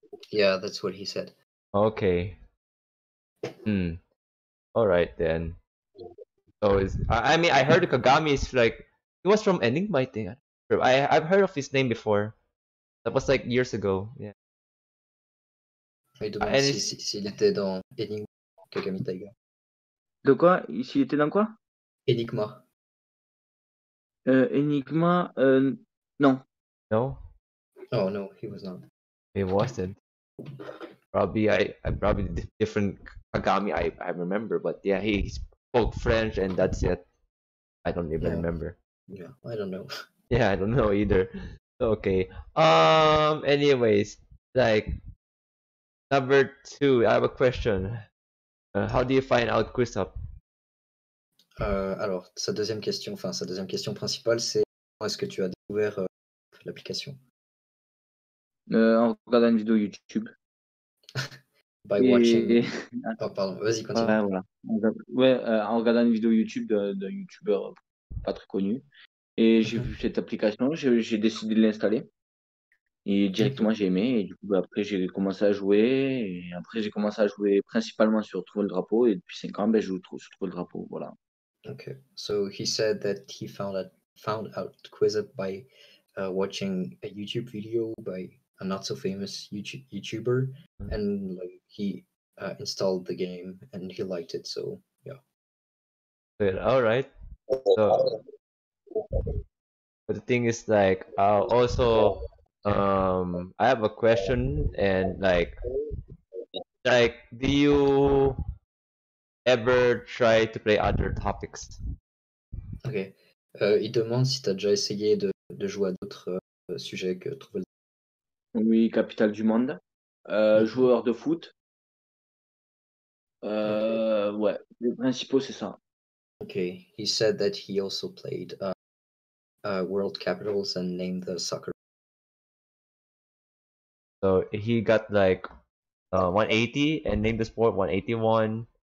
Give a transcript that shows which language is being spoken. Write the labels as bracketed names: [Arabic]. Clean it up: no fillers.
[English] Yeah, that's what he said. Okay. All right then. So I mean, I heard Kagami is like he was from Enigma, I think. I've heard of his name before. That was like years ago. Yeah. [French] Il demande [English] And [French] s'il était dans Enigma, Kagami Taiga. De quoi? S'il était dans quoi? Enigma. Enigma, non. [English] no. Oh no, he was not. He wasn't. Probably I probably different Kagami I remember, but yeah, he spoke French and that's it. I don't even Yeah, remember. yeah. I don't know. Yeah, I don't know either. Okay. Anyways, like number two, I have a question. How do you find out quiz up? [French] Alors, sa deuxième question principale, c'est comment est-ce que tu as découvert l'application? En regardant une vidéo YouTube. [English] By [French] Et [English] watching. [French] Oh, pardon, vas-y, continue. ouais, voilà. Ouais, en regardant une vidéo YouTube d'un YouTuber pas très connu. Et j'ai Mhm. vu cette application, j'ai décidé de l'installer. Et directement, Ok. j'ai aimé. Et du coup, bah, après, j'ai commencé à jouer. Et après, j'ai commencé à jouer principalement sur Trouver le Drapeau. Et depuis 5 ans, ben, je joue sur Trouver le Drapeau. Voilà. [English] Okay. So he said that he found out QuizUp by watching a YouTube video by a not so famous YouTuber, and like he installed the game and he liked it. So yeah. Good. All right. So, but the thing is, like, also, I have a question, and like, do you ever try to play other topics? Ok. [French] Il demande si tu as déjà essayé de jouer à d'autres sujets que trouver. Oui, capitale du monde. Joueur de foot. Ouais, les principaux, c'est ça. [English] Okay. He said that he also played World Capitals and named the soccer. So he got like 180 and named the sport 181.